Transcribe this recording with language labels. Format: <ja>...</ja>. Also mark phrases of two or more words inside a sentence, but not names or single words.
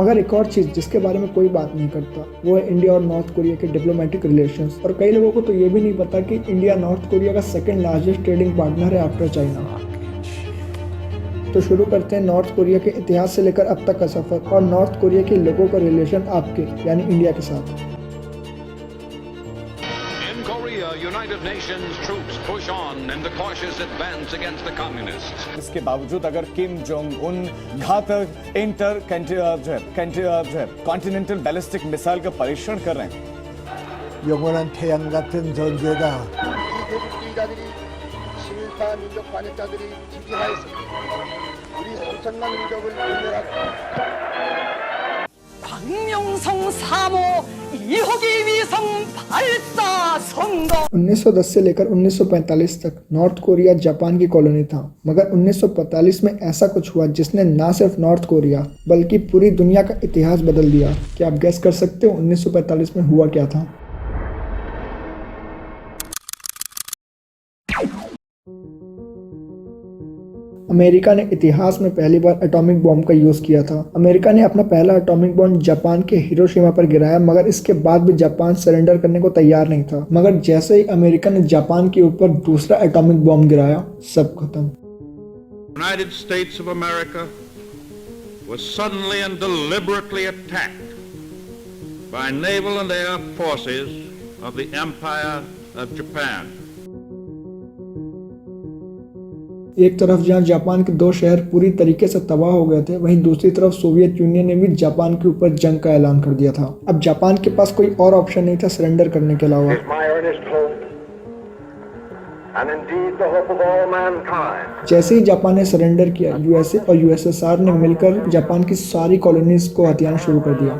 <hi>मगर एक और चीज़ जिसके बारे में कोई बात नहीं करता वो है इंडिया और नॉर्थ कोरिया के</hi> <en>diplomatic relations.</en> <hi>और कई लोगों को तो ये भी नहीं पता कि इंडिया नॉर्थ कोरिया का</hi> <en>second largest trading partner</en> <hi>है</hi> <en>after China.</en> <hi>तो शुरू करते हैं नॉर्थ कोरिया के इतिहास से लेकर अब तक का सफर और नॉर्थ कोरिया के लोगों का रिलेशन आपके यानी इंडिया के साथ।</hi> <en>In Korea, United Nations troops push on in the cautious advance against the communists.</en> <hi>इसके बावजूद अगर किम जोंग उन घातक</hi> <en>continental ballistic missile</en> <hi>का परीक्षण कर रहे हैं,</hi> <ko>영원한 태양 같은 존재다. 대북주의자들이 친일파 민족 반역자들이 지지하였습니다. 우리 소천만 민족을 분열하고 광명성 3호 2호기 위성 발사 성공।</ko> <hi>1910 से लेकर 1945 तक नॉर्थ कोरिया जापान की कॉलोनी था, मगर 1945 में ऐसा कुछ हुआ जिसने ना सिर्फ नॉर्थ कोरिया बल्कि पूरी दुनिया का इतिहास बदल दिया। क्या आप गैस कर सकते हो 1945 में हुआ क्या था? अमेरिका ने इतिहास में पहली बार</hi> <en>atomic bomb</en> <hi>का यूज किया था। अमेरिका ने अपना पहला</hi> <en>atomic bomb</en> <hi>जापान के हिरोशिमा पर गिराया, मगर इसके बाद भी जापान सरेंडर करने को तैयार नहीं था। मगर जैसे ही अमेरिका ने जापान के ऊपर दूसरा</hi> <en>atomic bomb</en> <hi>गिराया, सब खत्म।</hi> <en>United States of America was suddenly and deliberately attacked by naval and air forces of the Empire of Japan.</en> <hi>एक तरफ जहां जापान के 2 शहर पूरी तरीके से तबाह हो गए थे, वहीं दूसरी तरफ सोवियत यूनियन ने भी जापान के ऊपर जंग का ऐलान कर दिया था। अब जापान के पास कोई और ऑप्शन नहीं था सरेंडर करने के अलावा। जैसे ही जापान ने सरेंडर किया, यूएसए और यूएसएसआर ने मिलकर जापान की सारी कॉलोनीज को हथियाना शुरू कर दिया।</hi>